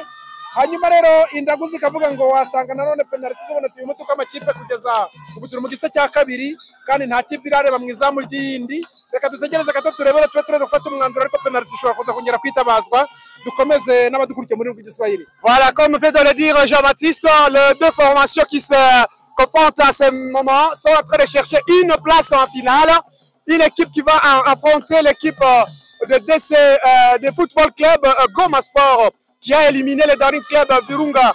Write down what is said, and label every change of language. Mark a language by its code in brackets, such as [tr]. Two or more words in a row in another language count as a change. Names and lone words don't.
[rw] Hanyuma rero Indaguzi ikavuga ngo wasanga nanone penalty zibonetse uyu munsi kwa amakipe kugeza ubuturu mu gice cya kabiri, kandi nta kipe irareba mu izamu ry'indi. Reka dutegereze gato turebere tube gufata umwanzuro, ariko penalty ishobora kuza kongera kwitabazwa. Dukomeze n'abadukurikiye muri rw'igiswahili. [fr] Voilà, comme fait de le dire Jean-Baptiste, les deux formations qui se confrontent à ce moment sont en train de chercher une place en finale. Une équipe qui va affronter l'équipe de DC de Football Club Goma Sport, qui a éliminé le Daring Club Virunga.